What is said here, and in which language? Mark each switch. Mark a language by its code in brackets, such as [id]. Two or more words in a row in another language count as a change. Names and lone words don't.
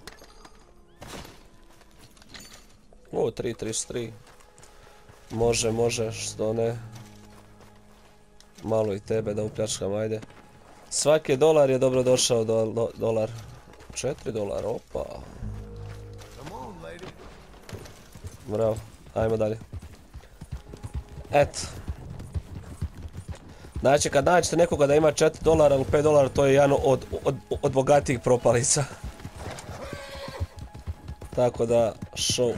[sr] O, 3.33. Može, može, što ne. Malo i tebe da upljačkam, ajde. Svaki dolar je dobro došao, dolar. $4, opa. [en] Come on, lady. [sr] Bravo, ajmo dalje. Eto. Znači, kad nađete nekoga da ima $4 ili $5, to je jedan od bogatijih propalica. Tako da, show.